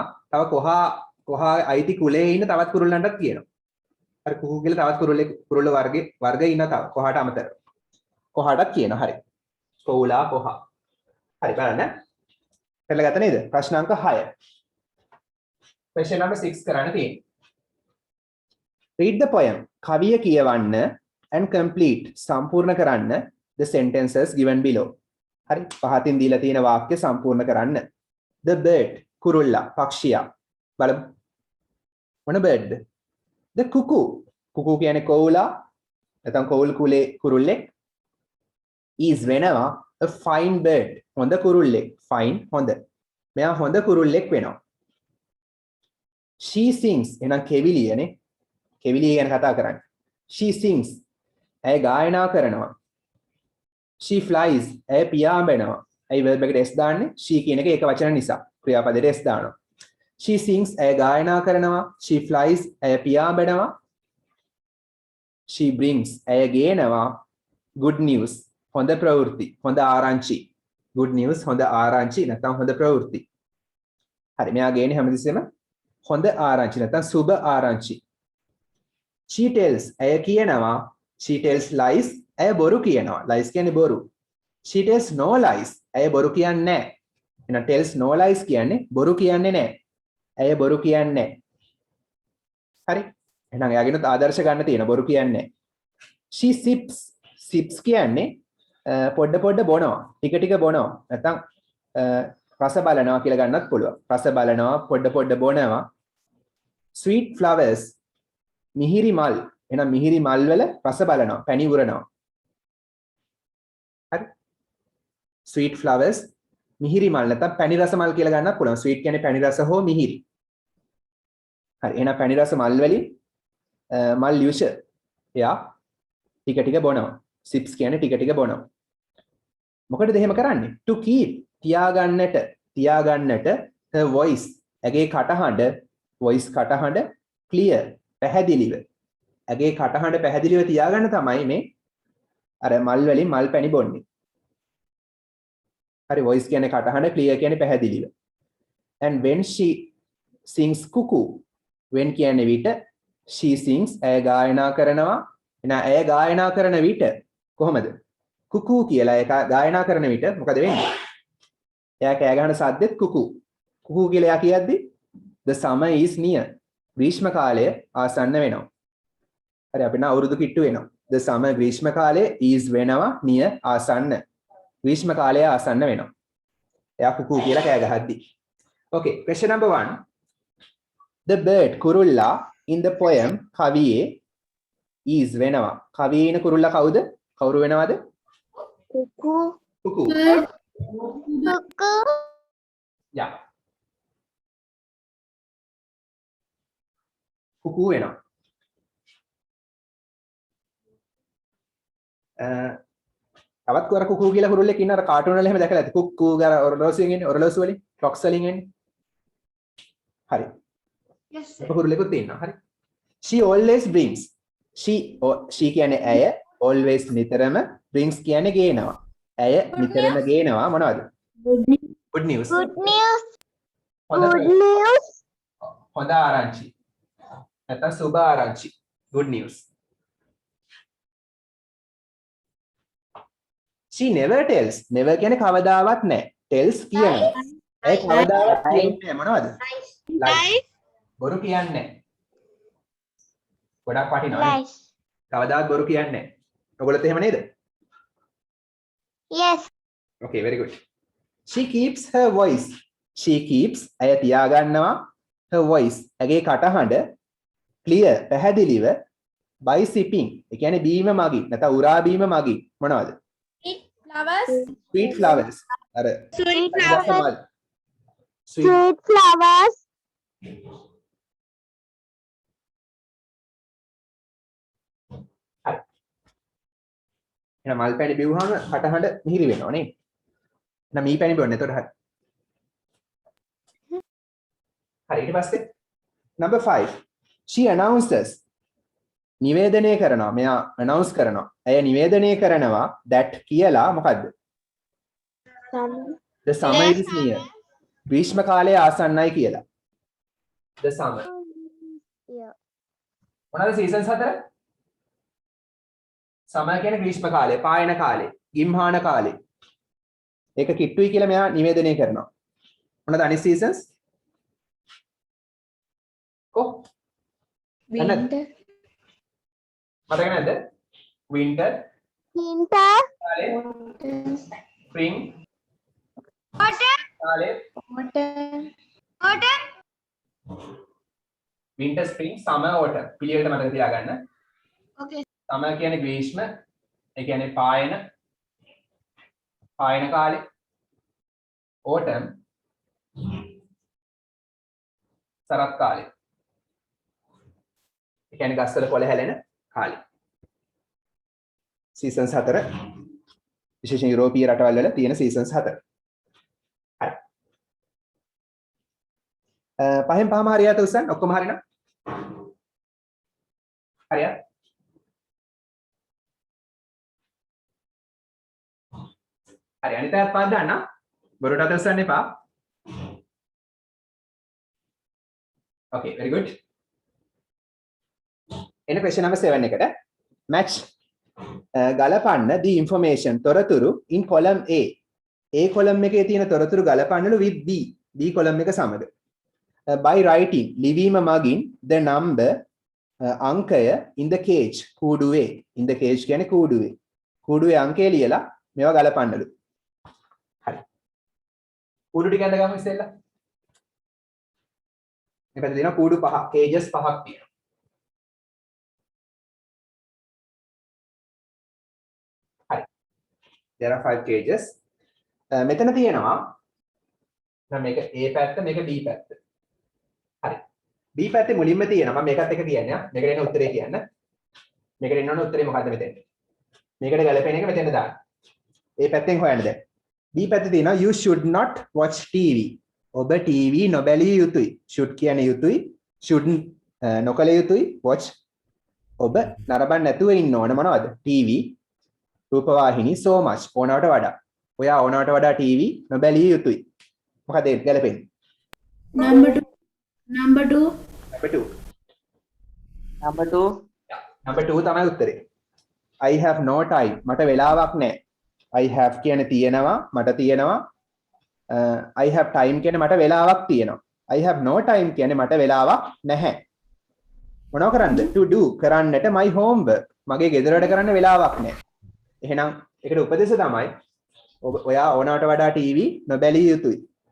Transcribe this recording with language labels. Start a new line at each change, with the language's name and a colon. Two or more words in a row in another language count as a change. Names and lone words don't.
Sinhala: තව කොහා අයිති කුලේ ඉන්න තවත් කුරුල්ලන්ටත් කියනවා. අර කුකු කියලා තවත් කුරුල්ල වර්ග ඉන්න තව කොහාට අමතරව. කොහාටත් කියනවා. හරි. කොහුලා කොහා. හරි බලන්න. පෙරලා ගත්ත නේද? ප්‍රශ්න අංක 6.
English: question number
Sinhala: 6 කරන්න තියෙන්නේ.
English: read the poem.
Sinhala: කවිය කියවන්න
English: and complete
Sinhala: සම්පූර්ණ කරන්න
English: the sentences given below.
Sinhala: හරි පහතින් දීලා තියෙන වාක්‍ය සම්පූර්ණ කරන්න.
English: the bird
Sinhala: කුරුල්ලා පක්ෂියා. බලමු.
English: මොන bird? the cuckoo.
Sinhala: cuckoo කියන්නේ කොහුලා. නැත්නම් කොහුල් කුලේ කුරුල්ලෙක්.
English: is
Sinhala: වෙනවා
English: a fine bird.
Sinhala: හොඳ කුරුල්ලෙක්. fine හොඳ. මෙයා හොඳ කුරුල්ලෙක් වෙනවා.
English: she sings
Sinhala: එහෙනම් කෙවිලියනේ. කෙවිලිය ගැන කතා කරන්නේ.
English: she sings
Sinhala: ඇය ගායනා කරනවා.
English: she flies
Sinhala: ඇය පියාඹනවා. ඇයි verb එකට s දාන්නේ? she කියන එක ඒක වචන නිසා. ක්‍රියාපදයට s දානවා.
English: she sings
Sinhala: ඇය ගායනා කරනවා.
English: she flies
Sinhala: ඇය පියාඹනවා.
English: she brings
Sinhala: ඇය ගේනවා.
English: good news
Sinhala: හොඳ ප්‍රවෘත්ති. හොඳ ආරංචි.
English: good news
Sinhala: හොඳ ආරංචි නැත්නම් හොඳ ප්‍රවෘත්ති. හරි මෙයා ගේන්නේ හැමතිස්සෙම හොඳ ආරංචි නැත්නම් සුබ ආරංචි.
English: she tells
Sinhala: ඇය කියනවා.
English: she tells lies
Sinhala: ඇය බොරු කියනවා. lies කියන්නේ බොරු.
English: she tells no lies
Sinhala: ඇය බොරු කියන්නේ නැහැ. එහෙනම්
English: tells no lies
Sinhala: කියන්නේ බොරු කියන්නේ නැහැ. ඇය බොරු කියන්නේ නැහැ. හරි. එහෙනම් එයාගෙනුත් ආදර්ශ ගන්න තියෙන බොරු කියන්නේ නැහැ.
English: she sips sips
Sinhala: කියන්නේ පොඩ බොනවා. ටික බොනවා. නැත්නම් රස බලනවා කියලා ගන්නත් පුළුවන්. රස බලනවා පොඩ බොනවා.
English: sweet flowers
Sinhala: මිහිරි මල්. එහෙනම් මිහිරි මල් වල රස බලනවා. පැණි උරනවා. හරි.
English: sweet flowers
Sinhala: මිහිරි මල් නැත්නම් පැණි රස මල් කියලා ගන්නත් පුළුවන්. sweet කියන්නේ පැණි රස හෝ මිහිරි. හරි. එහෙනම් පැණි රස මල් වලින් මල් යුෂ එයා ටික බොනවා. sips කියන්නේ ටික බොනවා. මොකටද එහෙම කරන්නේ?
English: to keep
Sinhala: තියාගන්නට
English: her voice
Sinhala: ඇගේ කටහඬ voice කටහඬ clear පැහැදිලිව ඇගේ කටහඬ පැහැදිලිව තියාගන්න තමයි මේ අර මල් වලින් මල් පැණි බොන්නේ. හරි voice කියන්නේ කටහඬ clear කියන්නේ පැහැදිලිව. and when she sings cuckoo when කියන්නේ විට she sings ඇය ගායනා කරනවා. එහෙනම් ඇය ගායනා කරන විට කොහොමද? කුකු කියලා ඒක ගායනා කරන විට මොකද වෙන්නේ? එයා කෑ ගහන සද්දෙත් කුකු. කුකු කියලා එයා කියද්දි
English: the summer is near.
Sinhala: ග්‍රීෂ්ම කාලය ආසන්න වෙනවා. හරි අපිට අවුරුදු කිට්ටු වෙනවා.
English: the summer
Sinhala: ග්‍රීෂ්ම කාලය is වෙනවා near ආසන්න. ග්‍රීෂ්ම කාලය ආසන්න වෙනවා. එයා කුකු කියලා කෑ ගහද්දි.
English: Okay, question number 1. The bird
Sinhala: කුරුල්ලා
English: in the poem
Sinhala: කවියේ
English: is
Sinhala: වෙනවා. කවියේ ඉන කුරුල්ලා කවුද? කවුරු වෙනවද?
English: Cuckoo.
Sinhala: කුකු.
English: Cuckoo. Yeah.
Sinhala: කුකු වෙනවා. තවත් කර කුකු කියලා කුරුල්ලෙක් ඉන්න අර කාටුන් වල එහෙම දැකලා ඇති. කුක්කු ගාර ඔරලෝසුවෙන් එන්නේ ඔරලෝසු වලින් ක්ලොක්ස් වලින් එන්නේ. හරි.
English: Yes,
Sinhala: කුරුල්ලෙකුත් ඉන්නවා. හරි.
English: She always brings. She
Sinhala: කියන්නේ ඇය
English: always නිතරම brings
Sinhala: කියන්නේ ගේනවා. ඇය නිතරම ගේනවා මොනවද?
English: Good news. Good news.
Sinhala: හොඳ
English: Good news.
Sinhala: හොඳ ආරංචි. නැත්නම් සුබ ආරංචි.
English: Good news. She never tells.
Sinhala: Never කියන්නේ කවදාවත් නැහැ. Tells කියනවා. ඒ කවදාවත් කියන්නේ මොනවද? Lies. බොරු කියන්නේ නැහැ. ගොඩක් වටිනවා.
English: Lies.
Sinhala: කවදාවත් බොරු කියන්නේ නැහැ. ඔයගොල්ලොත් එහෙම නේද?
English: Yes. Okay, very good. She keeps her voice. She keeps
Sinhala: ඇය තියාගන්නවා
English: her voice.
Sinhala: ඇගේ කටහඬ clear පැහැදිලිව
English: by sipping.
Sinhala: ඒ කියන්නේ බීම මගින් නැත්නම් උරා බීම මගින් මොනවද?
English: Sweet flowers. Sweet flowers. අර Sweet flowers. flowers. Sweet. Sweet flowers.
Sinhala: එහෙනම් මල් පැණි බිව්වහම කටහඬ මිහිරි වෙනවා නේ. එහෙනම් මී පැණි බොන්න. එතකොට හරි. හරි ඊට පස්සේ number 5.
English: She announces.
Sinhala: නිවේදනය කරනවා. මෙයා announce කරනවා. ඇය නිවේදනය කරනවා that කියලා මොකද්ද?
English: The summer is near.
Sinhala: ග්‍රීෂ්ම කාලය ආසන්නයි කියලා.
English: The summer. Yeah.
Sinhala: මොනවාද seasons හතර? summer කියන්නේ ග්‍රීෂ්ම කාලය, පායන කාලය, ගිම්හාන කාලය. ඒක කිට්ටුයි කියලා මෙයා නිවේදනය කරනවා. මොනවාද අනිත් seasons? කො?
English: winter,
Sinhala: මතක නැද්ද? winter,
English: Winter.
Sinhala: කාලය,
English: spring, autumn,
Sinhala: කාලය,
English: autumn, winter, spring, summer, autumn.
Sinhala: පිළිවෙලට මතක තියාගන්න.
English: okay,
Sinhala: summer කියන්නේ ග්‍රීෂ්ම, ඒ කියන්නේ පායන කාලේ. autumn සරත් කාලේ. ඒ කියන්නේ ගස්වල කොළ හැලෙන කාලේ. seasons 4 විශේෂයෙන් යුරෝපීය රටවල් වල තියෙන seasons 4. හරි. පහෙන් පහම හරියට උස්සන්න ඔක්කොම හරියනවා? හරියට? හරි අනිත් පැත්ත පාත් දාන්න. බොරුට අත උස්සන්න එපා.
English: Okay, very good. එන question number 7 එකට match
Sinhala: ගලපන්න
English: the information
Sinhala: තොරතුරු
English: in column A.
Sinhala: A column එකේ තියෙන තොරතුරු ගලපන්නලු with B. B column එක සමග.
English: By writing
Sinhala: ලිවීම මගින්
English: the number
Sinhala: අංකය
English: in the cage
Sinhala: කූඩුවේ.
English: in the cage
Sinhala: කියන්නේ කූඩුවේ. කූඩුවේ අංකය ලියලා මේවා ගලපන්නලු. හරි. කූඩු ටික අඳ ගමු ඉස්සෙල්ලා. මේ පැත්තේ තියෙනවා කූඩු පහක් cages පහක් තියෙනවා.
English: There are 5 cages.
Sinhala: මෙතන තියෙනවා නම් මේක A පැත්ත මේක B පැත්ත. හරි. B පැත්තේ මුලින්ම තියෙනවා මම මේකත් එක කියන්නේ. මේකට එන උත්තරේ කියන්න. මේකට එන්න ඕන උත්තරේ මොකද්ද මෙතෙන්? මේකට ගැලපෙන එක මෙතෙන් දාන්න. A පැත්තෙන් හොයන්න දැන්. B පැත්තේ තියෙනවා
English: you should not watch TV.
Sinhala: ඔබ TV නොබැලිය යුතුයි. should කියන්නේ යුතුයි. shouldn't නොකළ යුතුයි. watch ඔබ නරඹන්න නැතුව ඉන්න ඕන මොනවද? TV රූපවාහිනී
English: so much
Sinhala: ඕනවට වඩා. ඔයා ඕනවට වඩා TV නොබැලිය යුතුයි. මොකද ඒක ගැලපෙන්නේ?
English: Number 2. Number 2. Number 2.
Sinhala: Number 2 තමයි උත්තරේ.
English: I have no time.
Sinhala: මට වෙලාවක් නැහැ. I have කියන්නේ තියෙනවා, මට තියෙනවා.
English: I have time
Sinhala: කියන්නේ මට වෙලාවක් තියෙනවා.
English: I have no time
Sinhala: කියන්නේ මට වෙලාවක් නැහැ. මොනව කරන්නද?
English: To do
Sinhala: කරන්නට
English: my homework.
Sinhala: මගේ ගෙදර වැඩ කරන්න වෙලාවක් නැහැ. එහෙනම් ඒකට උපදේශ තමයි ඔයා ඕනවට වඩා ටීවී නොබැලිය යුතුයි.